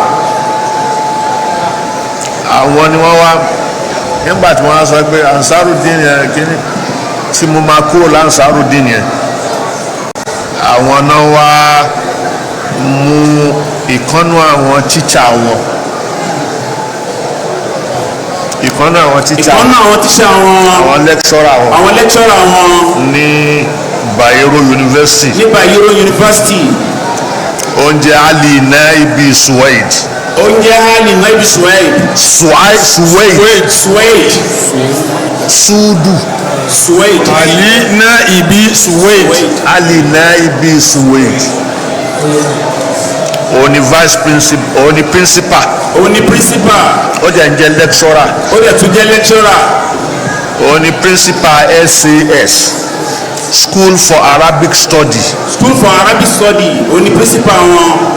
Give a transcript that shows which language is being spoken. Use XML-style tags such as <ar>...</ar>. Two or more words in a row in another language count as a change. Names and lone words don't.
<yo>àwọn ni wọ́n wá nígbà tí wọ́n sọ pé Ansarudeen yẹn kíní tí mo máa kúrò l'Ansarudeen yẹn àwọn náà wá mú ìkànnú àwọn tíṣà wọn ìkànnú àwọn tíṣà wọn àwọn lẹ́kṣọ́rà wọn ní Bayero University. ní Bayero University. oúnjẹ Ali Naibi Suwaid. oúnjẹ Ali Naibi Suwaid. Suwaid. Sudu. Suwaid. Ali Naibi Suwaid. Ali Naibi Suwaid. Òun ni</yo> <en>vice principal.</en> <yo>òun ni principal. ó jẹ́ ń jẹ́ lecturer. òun ni principal SAS. School for Arabic Study. òun ni principal wọn.</yo>